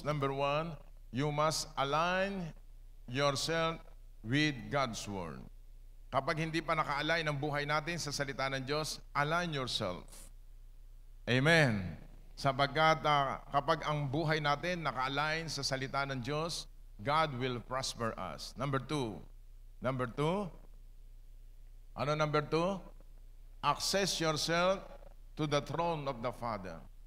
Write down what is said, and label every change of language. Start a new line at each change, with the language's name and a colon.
English: Number 1, you must align yourself with God's Word.
Filipino: Kapag hindi pa naka-align ang buhay natin sa salita ng Diyos,
English: align yourself.
Filipino: Amen. Sapagkat kapag ang buhay natin naka-align sa salita ng Diyos,
English: God will prosper us. Number 2. Number 2. Ano number 2? Access yourself to the throne of the Father.